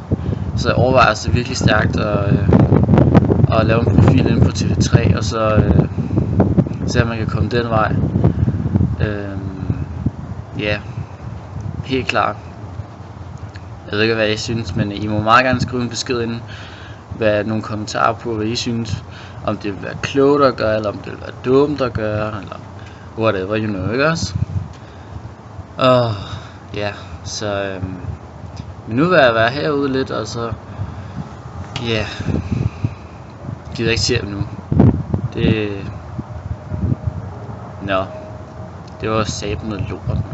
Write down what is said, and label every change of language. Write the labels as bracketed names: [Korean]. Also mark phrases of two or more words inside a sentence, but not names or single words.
[Danish] Så jeg overvejer altså virkelig stærkt at lave en profil inde på TV3, og så se om man kan komme den vej. Ja, helt klart. Jeg ved ikke hvad I synes, men I må meget gerne skrive en besked ind, nogle kommentarer på hvad I synes. Om det vil være klogt at gøre, eller om det vil være dumt at gøre, eller [English] whatever you know, [Danish] ikke også? Ja, så men nu vil jeg være herude lidt, og så ja, gider ikke se dem nu. Det var satan noget lort, man.